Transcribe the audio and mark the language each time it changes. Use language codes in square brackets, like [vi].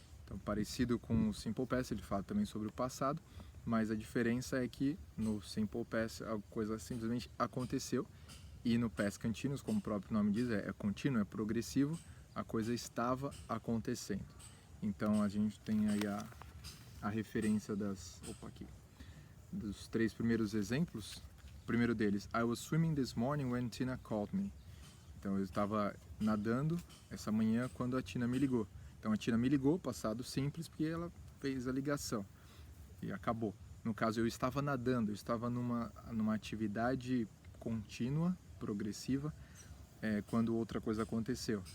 [pt] Então, parecido com o simple past, ele fala também sobre o passado, mas a diferença é que no simple past a coisa simplesmente aconteceu, e no past continuous, como o próprio nome diz, é contínuo, é progressivo, a coisa estava acontecendo. Então a gente tem aí a referência dos três primeiros exemplos. O primeiro deles, [en] I was swimming this morning when Tina called me. [pt] Então eu estava nadando essa manhã quando a Tina me ligou. Então a Tina me ligou, passado simples, porque ela fez a ligação e acabou. No caso, eu estava nadando, eu estava numa atividade contínua, progressiva, quando outra coisa aconteceu.